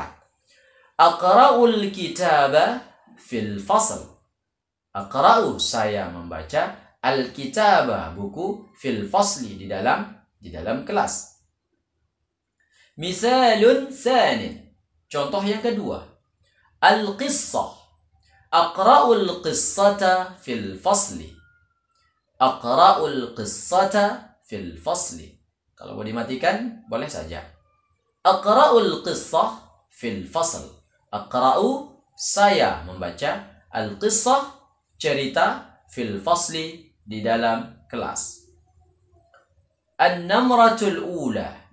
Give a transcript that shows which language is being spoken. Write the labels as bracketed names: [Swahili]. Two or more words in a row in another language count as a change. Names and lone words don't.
[Arabic] أقرأ الكتاب في الفصل. [Indonesian] Aqra'u saya membaca, al-kitaba buku, [Arabic] في الفصل [Indonesian] di dalam kelas. [Arabic] مثال ثان. [Indonesian] Contoh yang kedua. [Arabic] القصة. أقرأ القصة في الفصل. أقرأ القصة في الفصل. [Indonesian] Kalau mau dimatikan boleh saja. [Arabic] أقرأ القصة في الفصل. [Indonesian] Aqra'u saya membaca, al-qissah cerita, [Arabic] في الفصل [Indonesian] di dalam kelas. [Arabic] النمرة الأولى.